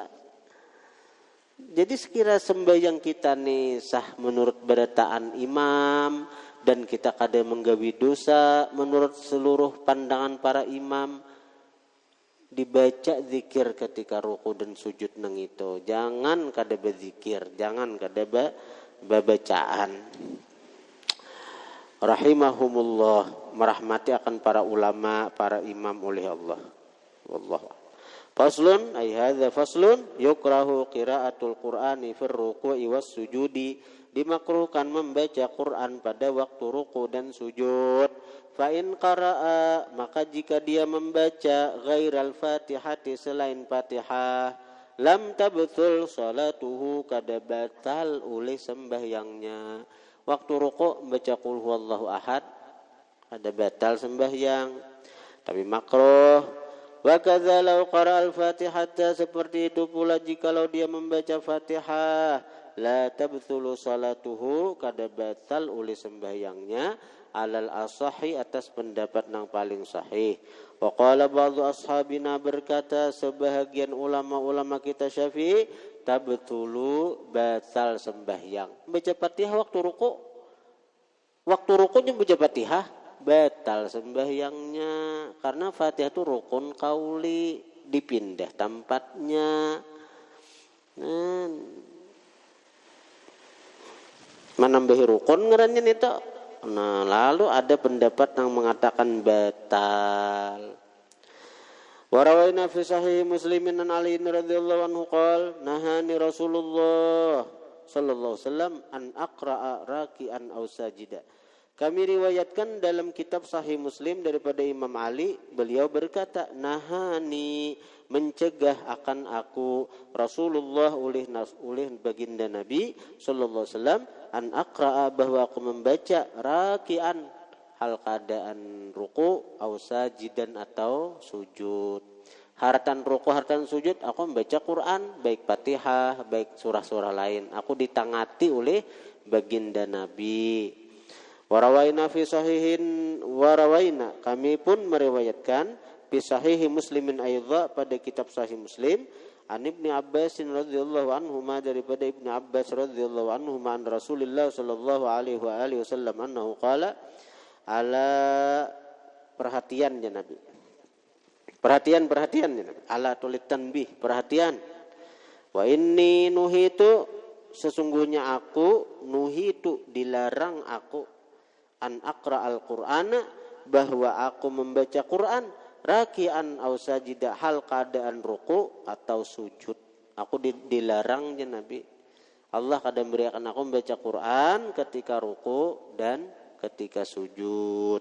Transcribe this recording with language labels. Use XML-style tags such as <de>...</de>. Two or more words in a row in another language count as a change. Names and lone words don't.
<bjn>Jadi sekira sembahyang kita nih sah menurut berataan imam dan kita kada menggawi dosa menurut seluruh pandangan para imam, dibaca zikir ketika ruku dan sujud nang itu. Jangan kada berzikir, jangan kada babacaan. Rahimahumullah, merahmati akan para ulama, para imam oleh Allah.</bjn> <ar>والله. فصل أي هذا فصل يكره قراءة القرآن في الركوع والسجود,</ar> <bjn>dimakruhkan membaca Quran pada waktu ruku dan sujud.</bjn> <ar>فإن قرأ,</ar> <bjn>maka jika dia membaca</bjn> <ar>غير الفاتحة,</ar> <bjn>selain Fatihah,</bjn> <ar>لم تبطل صلاته,</ar> <bjn>kada batal oleh sembahyangnya. Waktu ruku membaca</bjn> <ar>قل هو الله أحد,</ar> <bjn>kada batal sembahyang, tapi makruh.</bjn> <ar>وكذا لو قرأ الفاتحة,</ar> <bjn>seperti itu pula jikalau dia membaca Fatihah,</bjn> <ar>لا تبطل صلاته,</ar> <bjn>kada batal oleh sembahyangnya,</bjn> <ar>على الأصح,</ar> <bjn>atas pendapat yang paling sahih.</bjn> <ar>وقال بعض أصحابنا,</ar> <bjn>berkata sebahagian ulama-ulama kita Syafi'i, tabthulu, batal sembahyang. Baca Fatihah waktu ruku, waktu rukunya baca Fatihah, batal sembahyangnya, karena Fatihah itu rukun kauli, dipindah tempatnya. Menambahi rukun ngarannya itu. Nah, lalu ada pendapat yang mengatakan batal.</bjn> <ar>وروينا في صحيح مسلم عن علي رضي الله عنه قال نهاني رسول الله صلى الله عليه وسلم أن أقرأ راكعا أو ساجدا.</ar> <bjn>Kami riwayatkan dalam kitab Sahih Muslim daripada Imam Ali, beliau berkata, nahani, mencegah akan aku Rasulullah oleh baginda Nabi</bjn> <ar>صلى الله عليه وسلم, أن أقرأ,</ar> <bjn>bahwa aku membaca raki'an, hal keadaan ruku,</bjn> <ar>أو ساجدا,</ar> <bjn>atau sujud. Haratan ruku, haratan sujud, aku membaca Quran, baik Fatihah, baik surah-surah lain. Aku ditangati oleh baginda Nabi.</bjn> <ar>وروينا في صحيح، وروينا,</ar> <bjn>kami pun meriwayatkan</bjn> <ar>في صحيح مسلم أيضا,</ar> <bjn>pada kitab Sahih Muslim,</bjn> <ar>عن ابن عباس رضي الله عنهما,</ar> <bjn>daripada Ibnu Abbas</bjn> <ar>رضي الله عنهما, عن رسول الله صلى الله عليه وعلى آله وسلم أنه قال، ألا,</ar> <bjn>perhatiannya Nabi. Perhatian ya Nabi.</bjn> <ar>ألا للتنبيه, perhatian. وإني نهيت,</ar> <bjn>sesungguhnya aku,</bjn> <ar>nuhitu,</ar> <bjn>dilarang aku,</bjn> <ar>أن أقرأ القرآن,</ar> <bjn>bahwa aku membaca Quran,</bjn> <ar>راكعا أو ساجدا,</ar> <bjn>hal keadaan ruku atau sujud. Aku dilarangnya Nabi. Allah kadang berikan aku membaca Quran ketika ruku dan ketika sujud.</bjn>